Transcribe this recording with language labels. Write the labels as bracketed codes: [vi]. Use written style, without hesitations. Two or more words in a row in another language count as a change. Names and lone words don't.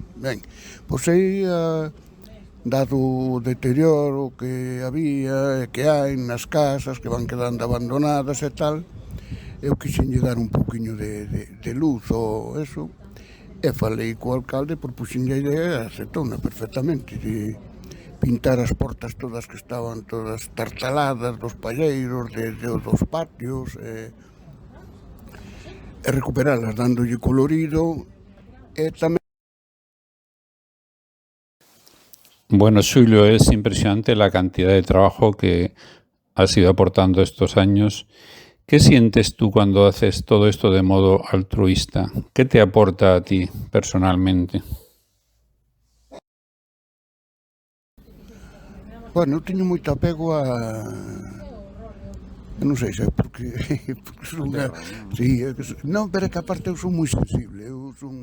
[gl] Ben, pois aí, dado o deterioro que había e que hai nas casas que van quedando abandonadas e tal, eu quixenlle dar un poquinho de luz ou eso, e falei co alcalde, propuxenlle a idea e aceptouna perfectamente, de pintar as portas todas que estaban todas tartaladas dos palleiros, dos patios, e recuperalas, dándolle colorido, e tamén. [es] Bueno, Xulio, es impresionante la cantidad de trabajo que has ido aportando estos años. ¿Qué sientes tú cuando haces todo esto de modo altruista? ¿Qué te aporta a ti personalmente? [gl] Bueno, eu teño moito apego a... Eu non sei se é porque son unha... Sí, non, pero é que aparte eu son moi sensible. Eu son...